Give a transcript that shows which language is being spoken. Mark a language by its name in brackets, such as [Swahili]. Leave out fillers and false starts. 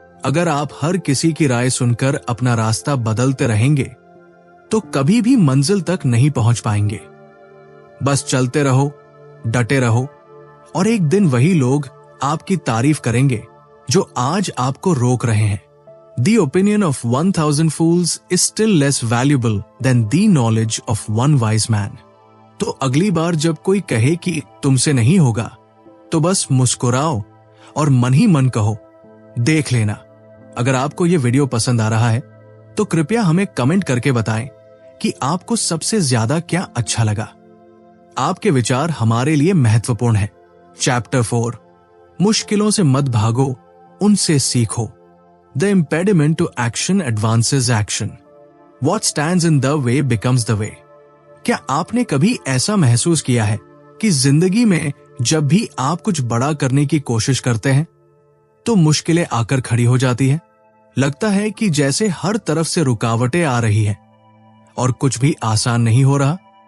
[Hindi] अगर आप हर किसी की राय सुनकर अपना रास्ता बदलते रहेंगे, तो कभी भी मंजिल तक नहीं पहुंच पाएंगे। बस चलते रहो, डटे रहो, और एक दिन वही लोग आपकी तारीफ करेंगे जो आज आपको रोक रहे हैं। [English] The opinion of 1000 fools is still less valuable than the knowledge of one wise man. [Hindi] तो अगली बार जब कोई कहे कि तुमसे नहीं होगा, तो बस मुस्कुराओ और मन ही मन कहो, देख लेना। अगर आपको ये वीडियो पसंद आ रहा है, तो कृपया हमें कमेंट करके बताएं कि आपको सबसे ज्यादा क्या अच्छा लगा। आपके विचार हमारे लिए महत्वपूर्ण है। चैप्टर 4, मुश्किलों से मत भागो, उनसे सीखो। [English] The impediment to action advances action. What stands in the way becomes the way. [Hindi] क्या आपने कभी ऐसा महसूस किया है कि जिंदगी में जब भी आप कुछ बड़ा करने की कोशिश करते हैं, तो मुश्किलें आकर खड़ी हो जाती हैं? लगता है कि जैसे हर तरफ से रुकावटें आ रही हैं और कुछ भी आसान नहीं हो रहा।